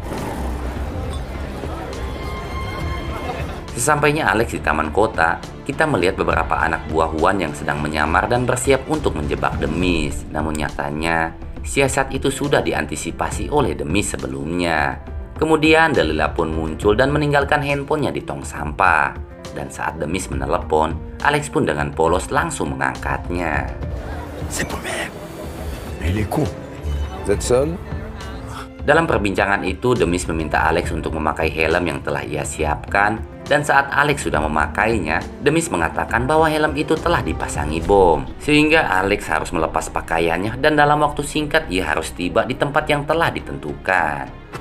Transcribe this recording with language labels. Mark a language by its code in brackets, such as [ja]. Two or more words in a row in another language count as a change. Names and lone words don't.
[id] Sesampainya Alex di taman kota, kita melihat beberapa anak buah Juan yang sedang menyamar dan bersiap untuk menjebak Demis. Namun nyatanya, siasat itu sudah diantisipasi oleh Demis sebelumnya. Kemudian Dalila pun muncul dan meninggalkan handphonenya di tong sampah. Dan saat Demis menelepon, Alex pun dengan polos langsung mengangkatnya. [fr] C'est pour merde. Il est con. Vous êtes seul? [id] Dalam perbincangan itu, Demis meminta Alex untuk memakai helm yang telah ia siapkan. Dan saat Alex sudah memakainya, Demis mengatakan bahwa helm itu telah dipasangi bom. Sehingga Alex harus melepas pakaiannya dan dalam waktu singkat ia harus tiba di tempat yang telah ditentukan.